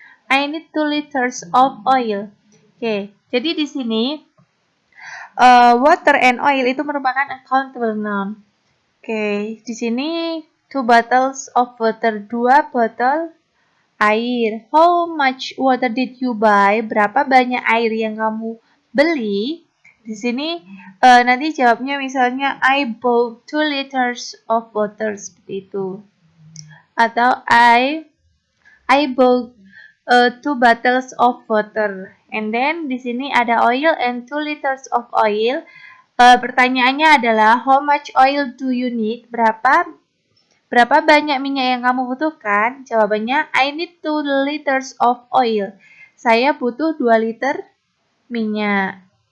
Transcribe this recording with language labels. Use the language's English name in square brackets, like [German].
[English] I need 2 liters of oil. [Indonesian] Oke, jadi di sini [English] water and oil [Indonesian] itu merupakan [English] accountable noun. [Indonesian] Oke, di sini [English] 2 bottles of water, [Indonesian] 2 botol air. [English] How much water did you buy? [Indonesian] Berapa banyak air yang kamu beli? Di sini nanti jawabnya misalnya [English] I bought 2 liters of water [Indonesian] seperti itu. [English] Atau I bought 2 bottles of water. And then [Indonesian] di sini ada [English] oil and 2 liters of oil. [Indonesian] Pertanyaannya adalah [English] how much oil do you need? [Indonesian] Berapa banyak minyak yang kamu butuhkan? Jawabannya [English] I need 2 liters of oil. [Indonesian] Saya butuh 2 liter minyak.